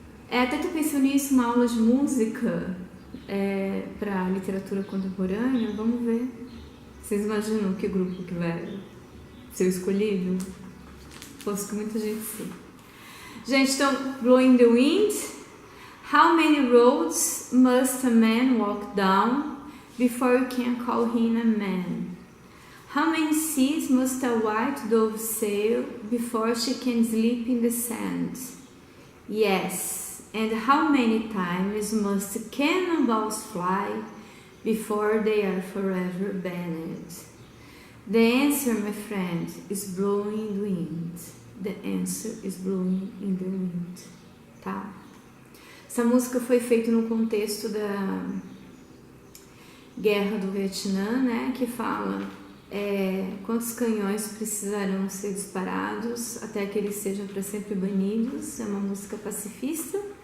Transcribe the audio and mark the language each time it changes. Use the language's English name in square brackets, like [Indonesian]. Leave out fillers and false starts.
[Portuguese] Até tô pensando nisso, uma aula de música para literatura contemporânea. Vamos ver. Vocês imaginam que grupo que vai ser escolhido? Posso que muita gente sim. Gente, então, Blowing in the Wind. [English] How many roads must a man walk down before you can call him a man? How many seas must a white dove sail before she can sleep in the sand? Yes, and how many times must cannonballs fly before they are forever banned? The answer, my friend, is blowing in the wind. The answer is blowing in the wind. [Portuguese] Tá? Essa música foi feita no contexto da Guerra do Vietnã, né? Que fala quantos canhões precisarão ser disparados até que eles sejam para sempre banidos. É uma música pacifista.